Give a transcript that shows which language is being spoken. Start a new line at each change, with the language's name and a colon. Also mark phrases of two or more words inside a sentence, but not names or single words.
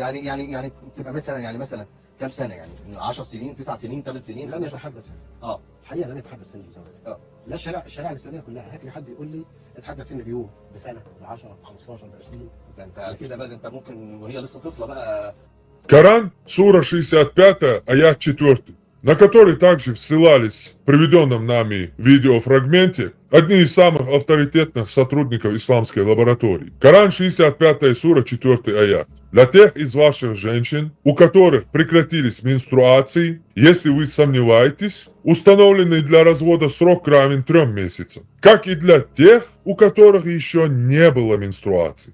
Arabic: يعني تبقى مثلا كم سنه يعني 10 سنين 9 سنين 8 سنين لن يتحدث الحقيقه لن يتحدث سن الزواج. لا الشريعه الاسلاميه كلها، هات لي حد يقول لي اتحدث سن بيوم بسنه ب 10 ب 15 ب 20. انت على كده بقى انت ممكن وهي لسه طفله بقى.
Russian: Коран, сура 65, аят 4, на который также ссылались в приведенном нами видеофрагменте одни из самых авторитетных сотрудников исламской лаборатории. Коран 65 сура 4 аят. Для тех из ваших женщин, у которых прекратились менструации, если вы сомневаетесь, установленный для развода срок равен 3 месяцам, как и для тех, у которых еще не было менструации.